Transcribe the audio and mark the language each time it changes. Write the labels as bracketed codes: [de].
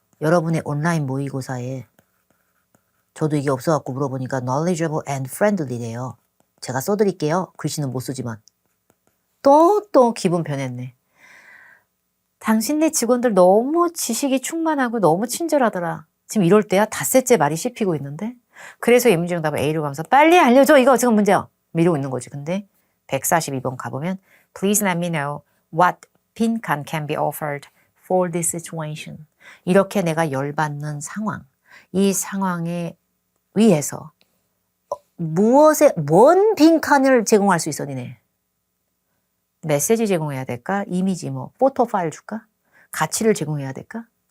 [ko] 여러분의 온라인 모의고사에 저도 이게 없어갖고 물어보니까 [en] knowledgeable and friendly [ko] 래요. 제가 써드릴게요. 글씨는 못 쓰지만. 또 기분 변했네. 당신네 직원들 너무 지식이 충만하고 너무 친절하더라. 지금 이럴 때야 닷새째 말이 씹히고 있는데. 그래서 이 문제 정답을 A로 가면서 빨리 알려줘. 이거 지금 문제야. 이러고 있는 거지. 근데 142번 가보면 [en] Please let me know what [ko] 빈칸 [en] can be offered for this situation. [ko] 이렇게 내가 열받는 상황. 이 상황에 의해서 뭔 빈칸을 제공할 수 있어, 니네? 메시지 제공해야 될까? 이미지 포토 파일 줄까? 가치를 제공해야 될까?